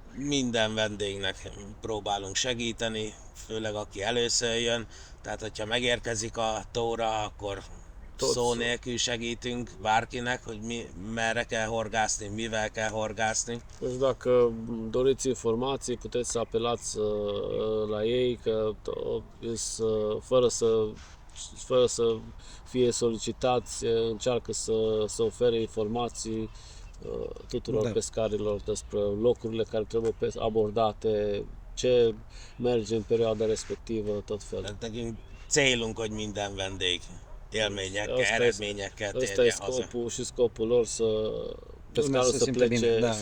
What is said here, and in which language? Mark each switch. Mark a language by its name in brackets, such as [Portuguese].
[Hungarian] Minden vendégnek próbálunk segíteni, főleg aki először jön, tehát hogyha megérkezik a tóra, akkor szó nélkül segítünk bárkinek, hogy merre kell horgászni, mivel kell horgászni. [Romanian] Deci dacă doriți informații, puteți să apelați la ei, că fără să fie solicitați, încearcă să ofere informații tuturor pescarilor despre locurile care trebuie abordate, ce merge în perioada respectivă, tot felul. [Hungarian] Tehát nekünk célunk, hogy minden vendég élményekkel, eredményekkel [Romanian] Ăsta e [Hungarian] térjen haza. [Romanian] scopul lor, pescarul să plece